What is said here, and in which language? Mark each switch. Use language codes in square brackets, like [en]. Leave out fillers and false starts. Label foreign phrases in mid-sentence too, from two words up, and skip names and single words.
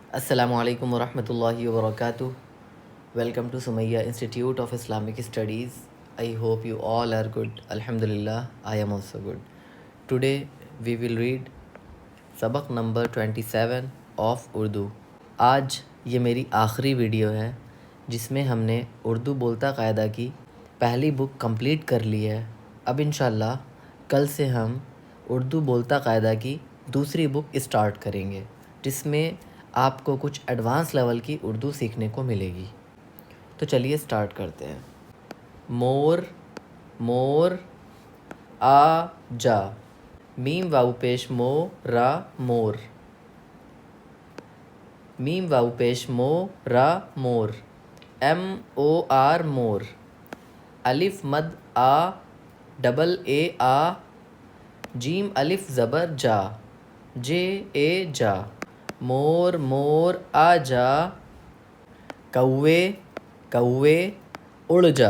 [ar] السلام علیکم ورحمۃ اللہ وبرکاتہ. [en] Welcome to Sumaiya Institute of Islamic Studies. I hope you all are good. [ar] الحمد للہ [en] I am also good. Today we will read سبق number 27 of Urdu. [ur] آج یہ میری آخری ویڈیو ہے جس میں ہم نے اردو بولتا قاعدہ کی پہلی [en] book complete [ur] کر لی ہے. اب [ar] انشاءاللہ [ur] کل سے ہم اردو بولتا قاعدہ کی دوسری [en] book start [ur] کریں گے جس میں آپ کو کچھ [en] advance level [ur] کی اردو سیکھنے کو ملے گی. تو چلیے اسٹارٹ کرتے ہیں. مور مور آ جا. میم واو پیش مو را مور. میم واو پیش مو را مور. [en] M O R more. [ur] الف مد آ [en] double A [ur] آ. جیم الف زبر جا. جے اے جا. مور مور آ جا. کوے کوے اڑ جا.